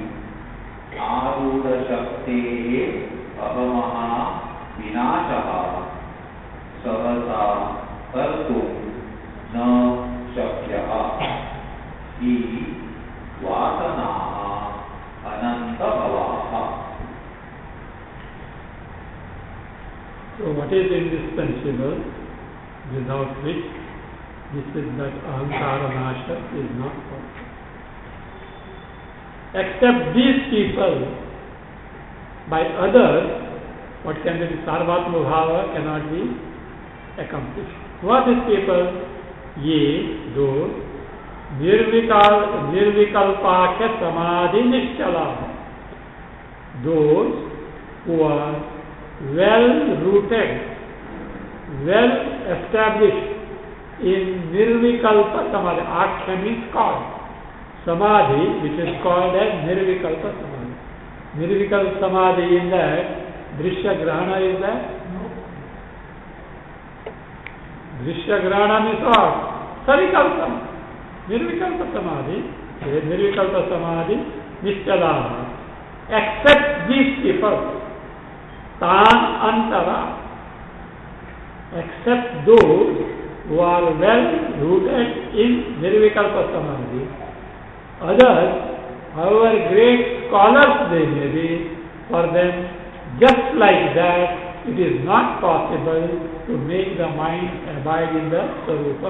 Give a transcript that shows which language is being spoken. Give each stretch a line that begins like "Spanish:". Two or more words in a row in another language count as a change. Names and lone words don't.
Sanskrit: आरूढशक्तेः अहमः विनाशः सहसा कर्तुं न शक्यः हि वासनाः अनन्तभवाः.
English: So what is indispensable, without which this is that
Sanskrit: अहङ्कार नाश
English: is not possible. Except these people, by others, what can be
Sanskrit: सर्वात्म भाव
English: cannot be accomplished. Who are these people? Ye, those,
Sanskrit: निर्विकल्पाख्य समाधि निश्चल.
English: Those who are well rooted, well established in
Sanskrit: निर्विकल्प समाधि.
English: Aksha means called. Samadhi, which is called as
Sanskrit: निर्विकल्प समाधि. निर्विकल्प समाधि
English: in that,
Sanskrit: दृश्य ग्रहण
English: is that? No.
Sanskrit: दृश्य ग्रहण
English: means what? Savikalpa.
Sanskrit: निर्विकल्प समाधि, निर्विकल्प समाधि, निश्चल.
English: Except these people.
Sanskrit: तान् अन्तरा,
English: except those who are well rooted in
Sanskrit: निर्विकल्प समाधि.
English: Others, however great scholars they may be, for them just like that it is not possible to make the mind abide in the Swarupa.